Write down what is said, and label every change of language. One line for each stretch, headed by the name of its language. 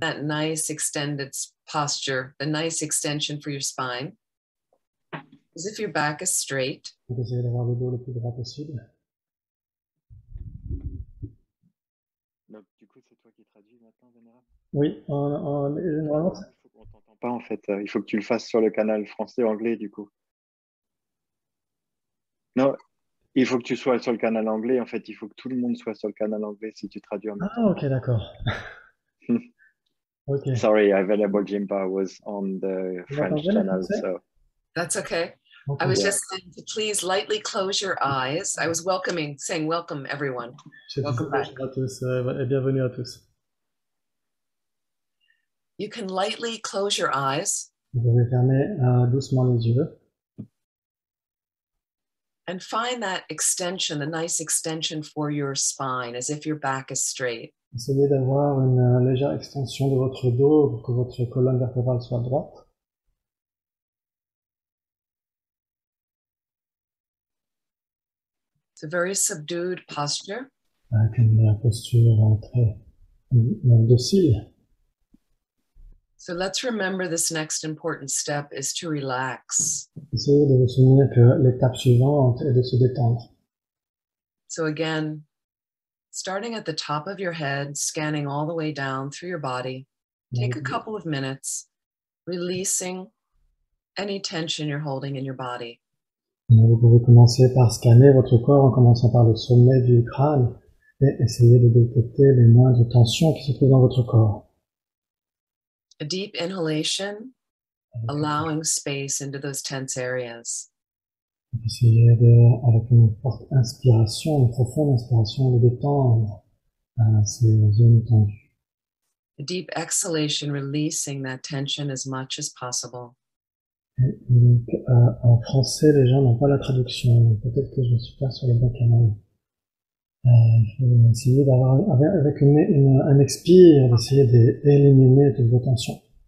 English: That nice extended posture, the nice extension for your spine, as if your back is straight.
French: Essayez d'avoir le dos le plus droit possible. Donc, du coup, c'est toi qui traduis maintenant, Vénérable? Oui, normalement. On t'entend pas en fait. Il faut que tu le fasses sur le canal français-anglais du coup. Non, il faut que tu sois sur le canal anglais. En fait, il faut que tout le monde soit sur le canal anglais si tu traduis en même temps. Ah, ok, d'accord. Okay.
English: Sorry, Venerable Jimpa was on the French channel, so. That's okay. I was just saying to please lightly close your eyes. I was saying welcome everyone. Welcome back.
French: Bonjour à tous et bienvenue à tous.
English: You can lightly close your eyes.
French: Vous pouvez fermer doucement les yeux.
English: And find that extension, the nice extension for your spine, as if your back is straight.
French: Essayez d'avoir une légère extension de votre dos pour que votre colonne vertébrale soit droite.
English: It's a very subdued posture.
French: Avec une posture très docile.
English: So let's remember this next important step is to relax.
French: Essayez de vous souvenir que l'étape suivante est de se détendre.
English: So again, starting at the top of your head, scanning all the way down through your body, take a couple of minutes, releasing any tension you're holding in your body.
French: Vous pouvez commencer par scanner votre corps en commençant par le sommet du crâne et essayer de détecter les moindres tensions qui se trouvent dans votre corps.
English: A deep inhalation, allowing space into those tense areas.
French: Essayez avec une forte inspiration, une profonde inspiration, de détendre ces zones tendues.
English: A deep exhalation, releasing that tension as much as possible.
French: Et donc, en français, les gens n'ont pas la traduction. Peut-être que je ne suis pas sur le bon canal. Il faut essayer d'avoir, avec un expire, d'essayer d'éliminer toutes vos tensions.